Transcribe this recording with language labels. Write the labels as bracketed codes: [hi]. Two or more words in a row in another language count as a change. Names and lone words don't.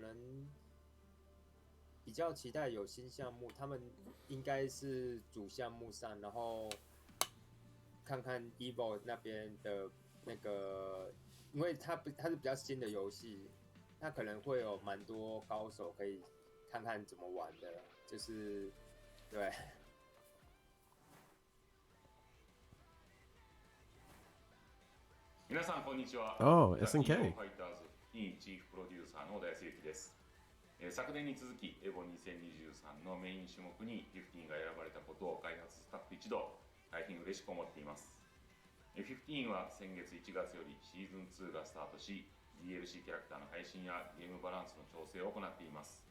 [zh] 能比较期待有新项目，他们应该是主项目上，然后看看 EVO 那边的那个，因为它是比较新的游戏，它可能会有蛮多高手可以看看怎么玩的，就是对。 [ja] 皆さんこんにちは。 [en] Oh, SNK。 [ja] ファイターズインチーフプロデューサーの小田康之です。昨年に続きエボ2023のメイン種目に15が選ばれたことを開発スタッフ一同大変嬉しく思っています。15は先月1月よりシーズン2がスタートし、DLC キャラクターの配信やゲームバランスの調整を行っています。